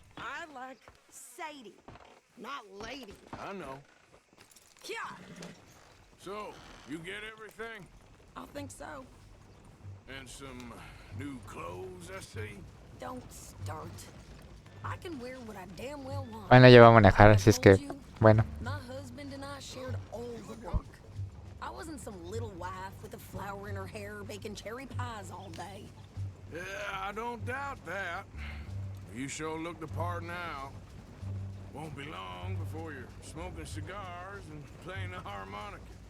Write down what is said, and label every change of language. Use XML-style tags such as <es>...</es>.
<en>I like Sadie, not lady. I know. Yeah, So, you get everything? I think so. And some new clothes, I see? Don't start. I can wear what I damn well want.</en> <es>Bueno, ya va a manejar, así es que, bueno.</es> <en>My husband and I shared all the work. I wasn't some little wife with a flower in her hair baking cherry pies all day. Yeah, I don't doubt that. You sure look the part now. Won't be long before you're smoking cigars and playing the harmonica.</en>